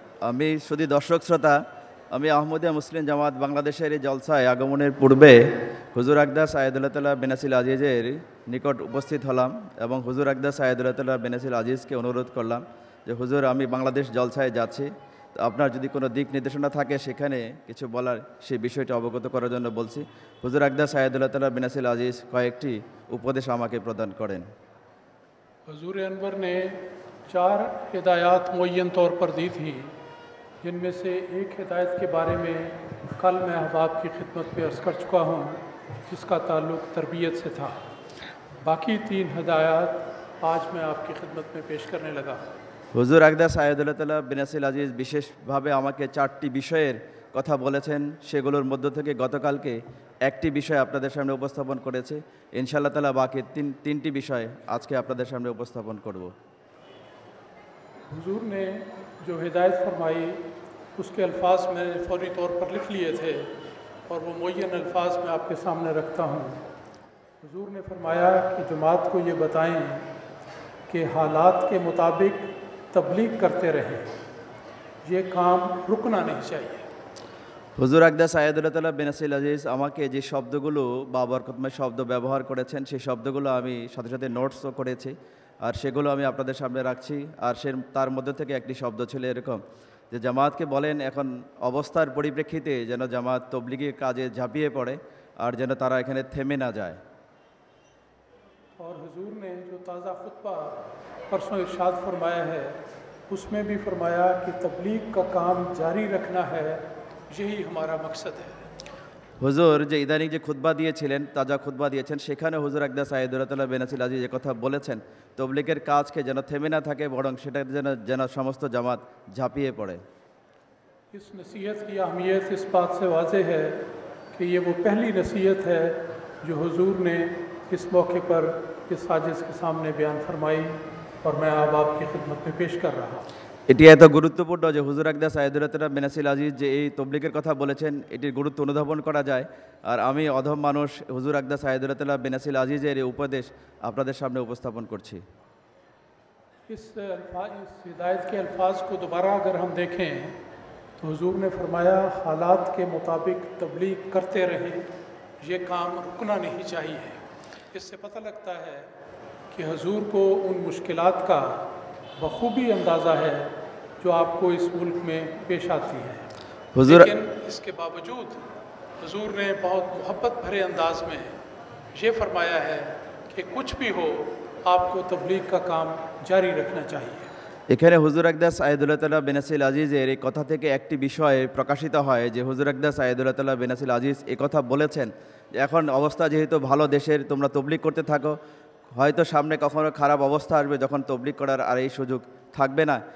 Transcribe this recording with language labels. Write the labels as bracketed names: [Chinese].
[Bangla] আমি শুধু দর্শক শ্রোতা, আমি আহমদিয়া মুসলিম জামাত বাংলাদেশের এই জলসায় আগমনের পূর্বে হুজুর আকদাস সাইয়েদুল্লাহ তাআলা বেনাসিল আজিজের নিকট উপস্থিত হলাম এবং হুজুর আকদাস সাইয়েদুল্লাহ তাআলা বেনাসিল আজিজকে অনুরোধ করলাম যে হুজুর, আমি বাংলাদেশ জলসায় যাচ্ছি, তো আপনার যদি কোনো দিক নির্দেশনা থাকে সেখানে কিছু বলার, সেই বিষয়টি অবগত করার জন্য বলছি। হুজুর আকদাস সাইয়েদুল্লাহ তাআলা বেনাসিল আজিজ কয়েকটি উপদেশ আমাকে প্রদান করেন। [Urdu] حضور انور نے 4 ہدایات معین طور پر دی تھی، جن میں سے ایک ہدایت کے بارے میں کل میں احباب کی خدمت میں عرض کر چکا ہوں، جس کا تعلق تربیت سے تھا۔ باقی 3 ہدایات آج میں آپ کی خدمت میں پیش کرنے لگا۔ [Bangla] হুজুর আকদাস সাইয়েদুল্লাহ তাআলা বেনাসিল আজিজ বিশেষভাবে আমাকে 4টি বিষয়ের কথা বলেছেন, সেগুলোর মধ্য থেকে গতকালকে একটি বিষয় আপনাদের সামনে উপস্থাপন করেছে। ইনশাআল্লাহ তাআলা বাকি 3টি বিষয় আজকে আপনাদের সামনে উপস্থাপন করব। [Urdu] حضور نے جو ہدایت فرمائی اس کے الفاظ میں نے فوری طور پر لکھ لیے تھے اور وہ معین الفاظ میں آپ کے سامنے رکھتا ہوں۔ حضور نے فرمایا کہ جماعت کو یہ بتائیں کہ حالات کے مطابق تبلیغ کرتے رہیں، یہ کام رکنا نہیں چاہیے۔ [Bangla] হুজুর আকদাস সাইয়েদুল্লাহ তাআলা বেনাসিল আজিজ আমাকে যে শব্দগুলো বা বরকতময় শব্দ ব্যবহার করেছেন, সেই শব্দগুলো আমি সাথে সাথে নোটসও করেছি, আর সেগুলো আমি আপনাদের সামনে রাখছি। আর তার মধ্যে থেকে একটি শব্দ ছিল এরকম যে জামাতকে বলেন এখন অবস্থার পরিপ্রেক্ষিতে যেন জামাত তবলিগের কাজে ঝাঁপিয়ে পড়ে আর যেন তারা এখানে থেমে না যায়। [Urdu] اور حضور نے جو تازہ خطبہ پرسوں ارشاد فرمایا ہے اس میں بھی فرمایا کہ تبلیغ کا کام جاری رکھنا ہے، یہی ہمارا مقصد ہے۔ [Bangla] হুজুর যে ইদানিং যে খুতবা দিয়েছিলেন, তাজা খুতবা দিয়েছেন, সেখানে হুজুর আকদাস সাইয়েদুল্লাহ তাআলা বেনাসিল আজিজ যে কথা বলেছেন, তবলিগের কাজকে যেন থেমে না থাকে, বরং সেটা যেন সমস্ত জামাত ঝাঁপিয়ে পড়ে। [Urdu] اس نصیحت کی اہمیت اس بات سے واضح ہے کہ یہ وہ پہلی نصیحت ہے جو حضور نے اس موقع پر اس حاجز کے سامنے بیان فرمائی اور میں آپ کی خدمت میں پیش کر رہا ہوں۔ [Bangla] এটি এত গুরুত্বপূর্ণ যে হুজুর আকদাস সাইয়েদুল্লাহ তাআলা বেনাসিল আজিজ যে এই তবলিগের কথা বলেছেন, এটির গুরুত্ব অনুধাবন করা যায়। আর আমি অধম মানুষ হুজুর আকদাস সাইয়েদুল্লাহ তাআলা বেনাসিল আজিজের এই উপদেশ আপনাদের সামনে উপস্থাপন করছি। [Urdu] اس ہدایت کے الفاظ کو دوبارہ اگر ہم دیکھیں تو حضور نے فرمایا حالات کے مطابق تبلیغ کرتے رہیں، یہ کام رکنا نہیں چاہیے۔ اس سے پتہ لگتا ہے کہ حضور کو ان مشکلات کا بخوبی اندازہ ہے جو آپ کو اس ملک میں پیش آتی ہیں، لیکن اس کے باوجود حضور نے بہت محبت بھرے انداز میں یہ فرمایا ہے کہ کچھ بھی ہو آپ کو تبلیغ کا کام জারি রাখনা চাহিয়ে। [Bangla] এখানে হুজুর আকদাস সাইয়েদুল্লাহ তাআলা বেনাসিল আজিজের এই কথা থেকে একটি বিষয় প্রকাশিত হয় যে হুজুর আকদাস সাইয়েদুল্লাহ তাআলা বেনাসিল আজিজ এই কথা বলেছেন যে এখন অবস্থা যেহেতু ভালো, দেশের তোমরা তবলিগ করতে থাকো, হয়তো সামনে কখনো খারাপ অবস্থা আসবে যখন তবলিগ করার আর এই সুযোগ থাকবে না।